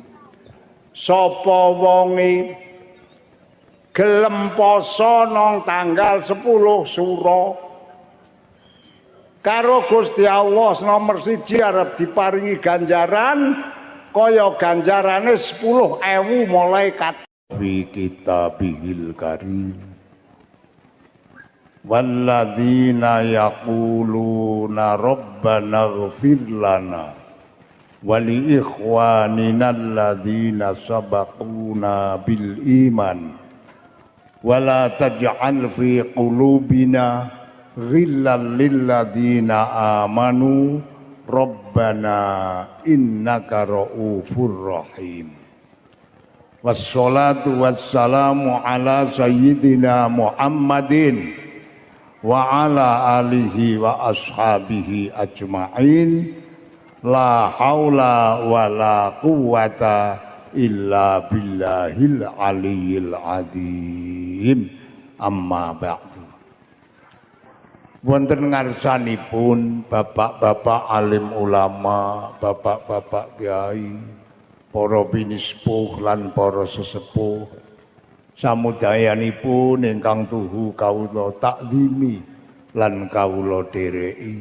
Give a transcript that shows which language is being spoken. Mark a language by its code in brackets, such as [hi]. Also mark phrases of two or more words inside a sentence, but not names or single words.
[jv] Sapa wonge gelem poso nang tanggal 10 Sura karo Gusti Allah nomor 1 arep diparingi ganjaran kaya ganjarane 10.000 malaikat [ar] في كتابه الكريم. والذين يقولون ربنا اغفر لنا ولإخواننا الذين سبقونا بالإيمان ولا تجعل في قلوبنا غلا للذين آمنوا ربنا إنك رءوف رحيم. والصلاة والسلام على سيدنا محمد وعلى آله وأصحابه أجمعين. لا حول ولا قوة إلا بالله العلي العظيم. أما بعد. [jv] Wonten ngarsanipun bapak-bapak alim ulama, bapak-bapak kiai, para pinispuh lan para sesepuh, samudayanipun ingkang tuhu kawula takzimi lan kawula dhereki.